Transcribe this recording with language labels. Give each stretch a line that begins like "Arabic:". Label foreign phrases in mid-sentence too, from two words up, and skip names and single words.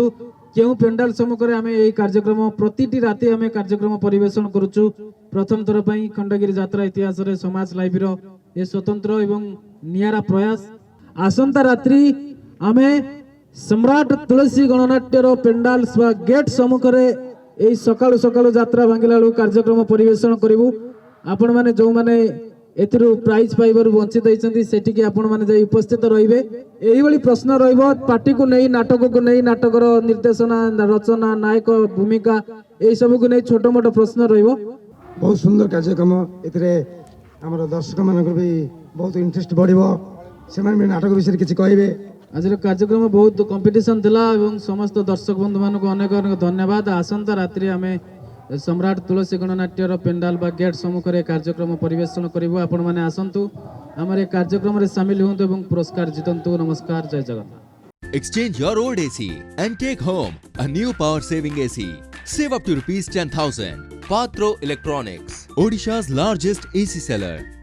Odia: କେଉଁ ପେଣ୍ଡାଲ ସମ୍ମୁଖରେ ଆମେ ଏହି କାର୍ଯ୍ୟକ୍ରମ ପ୍ରତିଟି ରାତି ଆମେ କାର୍ଯ୍ୟକ୍ରମ ପରିବେଷଣ କରୁଛୁ। ପ୍ରଥମ ଥର ପାଇଁ ଖଣ୍ଡଗିରି ଯାତ୍ରା ଇତିହାସରେ ସମାଜ ଲାଇଭର ଏ ସ୍ୱତନ୍ତ୍ର ଏବଂ ନିଆରା ପ୍ରୟାସ। ଆସନ୍ତା ରାତ୍ରି ଆମେ ସମ୍ରାଟ ତୁଳସୀ ଗଣନାଟ୍ୟର ପେଣ୍ଡାଲ ବା ଗେଟ୍ ସମ୍ମୁଖରେ ଏଇ ସକାଳୁ ସକାଳୁ ଯାତ୍ରା ଭାଙ୍ଗିଲା ବେଳୁ କାର୍ଯ୍ୟକ୍ରମ ପରିବେଷଣ କରବୁ। ଆପଣ ମାନେ ଯେ ଏଥିରୁ ପ୍ରାଇଜ ପାଇବାରୁ ବଞ୍ଚିତ ହଇଛନ୍ତି ସେଟିକେ ଆପଣ ମାନେ ଯାଇ ଉପସ୍ଥିତ ରହିବେ। ଏଇଭାବେ ପ୍ରଶ୍ନ ରହିବ ପାର୍ଟିକେ ନେଇ ନାଟକକେ ନେଇ ନାଟକର ନିର୍ଦ୍ଦେଶନା ରଚନା ନାୟକ ଭୂମିକା ଏଇ ସବୁକ ନେଇ ଛୋଟ ମୋଟ ପ୍ରଶ୍ନ ରହିବ। ବହୁତ ସୁନ୍ଦର କାର୍ଯ୍ୟକ୍ରମ। ଏଥିରେ ଆମର ଦର୍ଶକମାନଙ୍କର ବି ବହୁତ ଇଣ୍ଟରେଷ୍ଟ ବଢ଼ିବ। ସେମାନେ ବି ନାଟକ ବିଷୟରେ କିଛି କହିବେ। ଆଜିର କାର୍ଯ୍ୟକ୍ରମ ବହୁତ କମ୍ପିଟିସନ ଥିଲା ଏବଂ ସମସ୍ତ ଦର୍ଶକ ବନ୍ଧୁମାନଙ୍କୁ ଅନେକ ଅନେକ ଧନ୍ୟବାଦ। ଆସନ୍ତା ରାତ୍ରି ଆମେ ସମ୍ରାଟ ତୁଳସୀ ଗଣନାଟ୍ୟର ପେଣ୍ଡାଲ ବା ଗେଟ୍ ସମ୍ମୁଖରେ କାର୍ଯ୍ୟକ୍ରମ ପରିବେଷଣ କରିବୁ। ଆପଣମାନେ ଆସନ୍ତୁ ଆମର ଏ କାର୍ଯ୍ୟକ୍ରମରେ ସାମିଲ ହୁଅନ୍ତୁ ଏବଂ ପୁରସ୍କାର ଜିତନ୍ତୁ। ନମସ୍କାର, ଜୟ ଜଗନ୍ନାଥ।
English: Exchange your old AC and take home a new power saving AC. Save up to rupees 10,000. Patro Electronics, Odisha's largest AC seller.